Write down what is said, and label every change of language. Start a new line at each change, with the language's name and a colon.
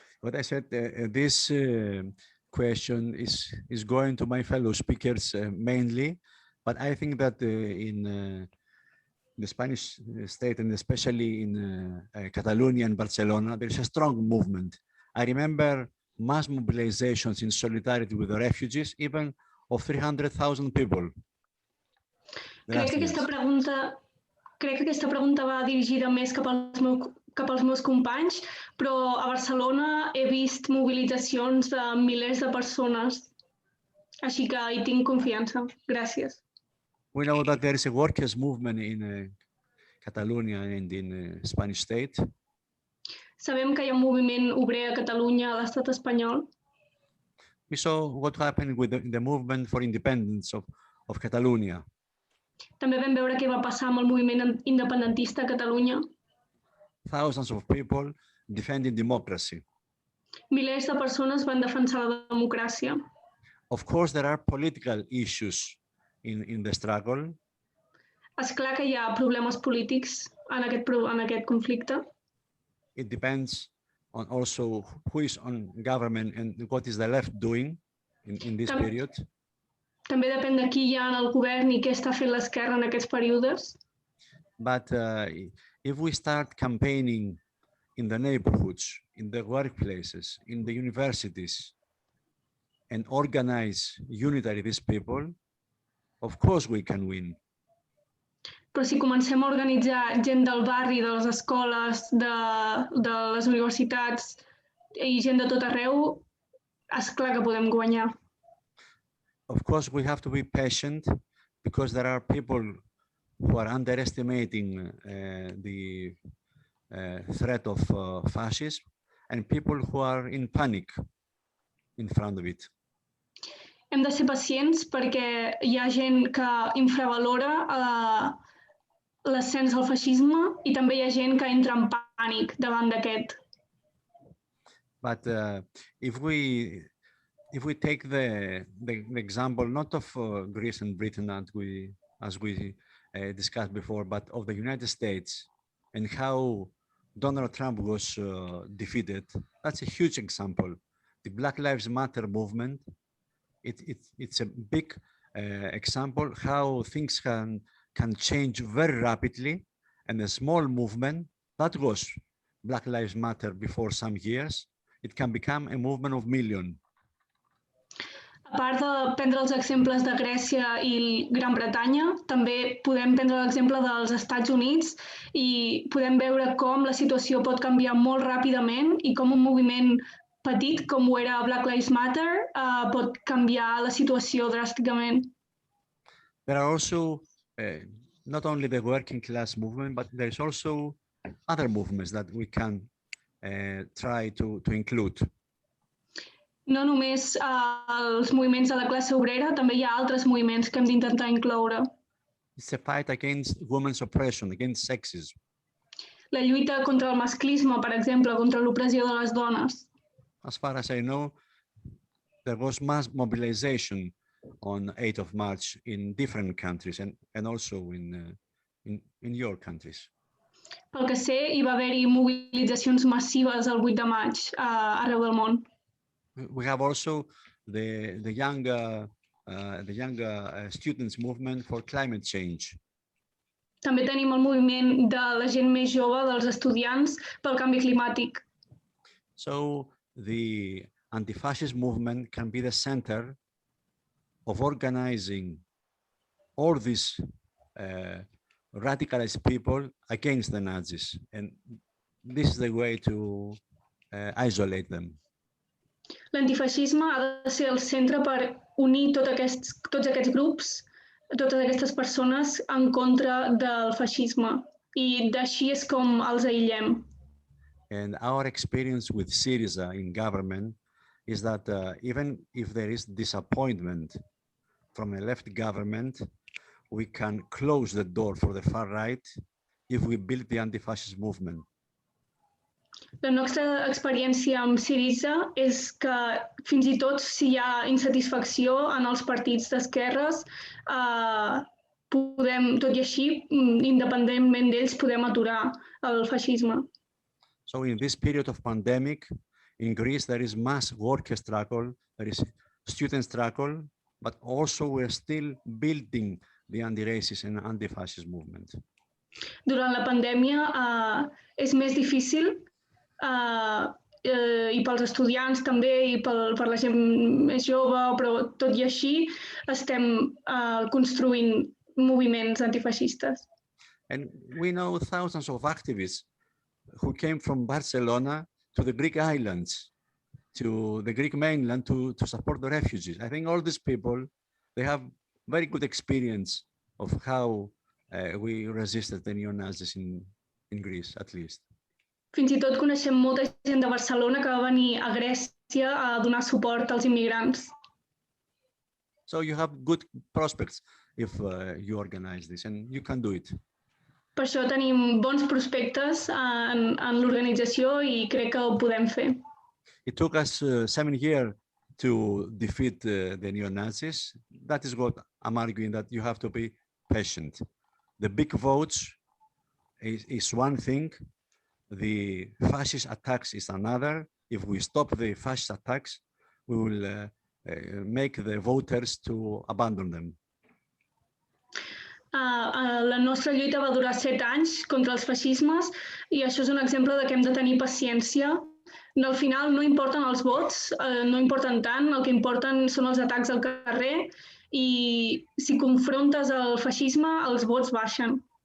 English: What I said, this question is going to my fellow speakers mainly, but I think that in the Spanish state, and especially in Catalonia and Barcelona, there is a strong movement. I remember mass mobilizations in solidarity with the refugees, even of 300,000 people.
Catalan: Crec que aquesta pregunta va dirigida més cap als meus companys, però a Barcelona he vist mobilitzacions de milers de persones, així que hi tinc confiança. Gràcies.
English: We know that there is a workers' movement in Catalonia and in Spanish state.
Catalan: Sabem que hi ha un moviment obrer a Catalunya, a l'estat espanyol.
English: We saw what happened with the movement for independence of Catalonia.
Catalan: També vam veure què va passar amb el moviment independentista a Catalunya.
English: Thousands of people defending democracy.
Catalan: Milers de persones van defensar la democràcia.
English: Of course, there are political issues in the struggle.
Catalan: És clar que hi ha problemes polítics en aquest conflicte.
English: It depends on also who is on government and what is the left doing in this period.
Catalan: També depèn de qui hi ha en el govern i què està fent l'esquerra en aquests períodes.
English: But if we start campaigning in the neighborhoods, in the workplaces, in the universities, and organize unitary these people, of course we can win.
Catalan: Però si comencem a organitzar gent del barri, de les escoles, de les universitats i gent de tot arreu, és clar que podem guanyar.
English: Of course, we have to be patient because there are people who are underestimating the threat of fascism and people who are in panic in front of it.
Catalan: Hem de ser pacients perquè hi ha gent que infravalora l'ascens del feixisme i també hi ha gent que entra en pànic davant d'aquest.
English: But if we take the example not of Greece and Britain as we discussed before, but of the United States and how Donald Trump was defeated, that's a huge example. the Black Lives Matter movement, it's a big example how things can change very rapidly, and a small movement that was Black Lives Matter before some years, it can become a movement of millions.
Catalan: A part de prendre els exemples de Grècia i Gran Bretanya, també podem prendre l'exemple dels Estats Units i podem veure com la situació pot canviar molt ràpidament i com un moviment petit, com ho era Black Lives Matter, pot canviar la situació dràsticament.
English: There are also not only the working class movement, but there's also other movements that we can try to include.
Catalan: No només els moviments de la classe obrera, també hi ha altres moviments que hem d'intentar incloure.
English: It's a fight against women's oppression, against sexism.
Catalan: La lluita contra el masclisme, per exemple, contra l'opressió de les dones.
English: As far as I know, there was mass mobilization on 8th of March in different countries and also in your countries.
Catalan: Pel que sé, hi va haver-hi mobilitzacions massives el 8 de maig arreu del món.
English: We have also the younger students movement for climate change.
Catalan: També tenim el moviment de la gent més jove, dels estudiants, pel canvi climàtic.
English: So the anti-fascist movement can be the center of organizing all these radicalized people against the Nazis, and this is the way to isolate them.
Catalan: L'antifeixisme ha de ser el centre per unir tots aquests grups, totes aquestes persones en contra del feixisme, i així és com els aïllem.
English: And our experience with Syriza in government is that even if there is disappointment from a left government, we can close the door for the far right if we build the anti-fascist movement.
Catalan: La nostra experiència amb Syriza és que fins i tot si hi ha insatisfacció en els partits d'esquerres, podem, tot i així, independentment d'ells, podem aturar el feixisme.
English: So in this period of pandemic, in Greece, there is mass worker struggle, there is student struggle, but also we're still building the anti-racist and anti-fascist movement.
Catalan: Durant la pandèmia és més difícil i pels estudiants també i per la gent més jove, però tot i així estem construint moviments antifeixistes.
English: And we know thousands of activists who came from Barcelona to the Greek islands, to the Greek mainland to support the refugees. I think all these people, they have very good experience of how we resisted the neo-Nazis in Greece, at least.
Catalan: Fins i tot coneixem molta gent de Barcelona que va venir a Grècia a donar suport als immigrants.
English: So you have good prospects if you organize this, and you can do it.
Catalan: Per això tenim bons prospectes en l'organització i crec que ho podem fer.
English: It took us 7 years to defeat the neo-Nazis. That is what I'm arguing, that you have to be patient. The big votes is one thing. The fascist attacks is another. If we stop the fascist attacks, we will make the voters to abandon them.
Catalan: La nostra lluita va durar 7 anys contra els feixismes i això és un exemple de que hem de tenir paciència. Al final no importen els vots, no importen tant, el que importen són els atacs al carrer i si confrontes el feixisme, els vots baixen.